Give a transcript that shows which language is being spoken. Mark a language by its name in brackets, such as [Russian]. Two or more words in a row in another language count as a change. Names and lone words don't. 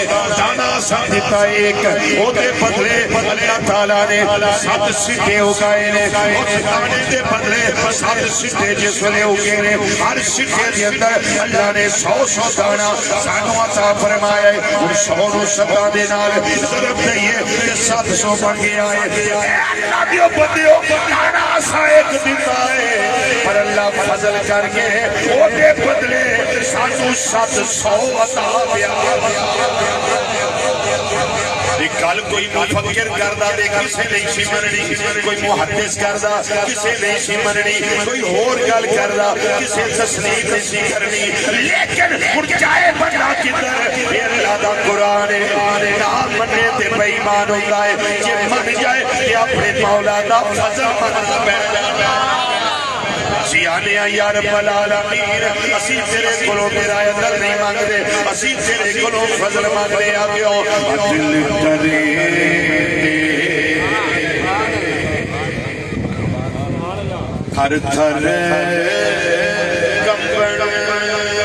[Punjabi] دانہ سا دیتا ایک او دے بدلے اللہ تعالیٰ نے 7 سٹے اگائے نے اس دانے دے بدلے 7 سٹے جس ویلے اگے نے ہر سٹے دے اندر اللہ نے 100 دانہ سانو عطا فرمایا ہے اور 100 نو 7 دے نال ضرب دئیے کہ 700 بن گیا ہے اللہ دیو بندیو دانہ سا ایک دیتا ہے پر اللہ فضل کر کے او دے بدلے سانو 700 عطا کیا کل کوئی مفکر کردا دے کسے نہیں سی مننی کوئی محدث کردا کسے نہیں سی مننی کوئی اور گل کردا کسے تصدیق نہیں سی کرنی لیکن ہن جائے بندہ کدھر یہ اللہ دا قرآن ہے نہ مننے تے بے ایمان ہوندا ہے جے من جائے تے اپنے مولا دا فضل مننا پے جاندا سیانے [Arabic] یا رب العالمین [Punjabi] اسی تیرے کولوں میرا عدل نہیں مانگدے اسی تیرے کولوں فضل مانگدے آ گیو دل کرے تھر تھر کمبن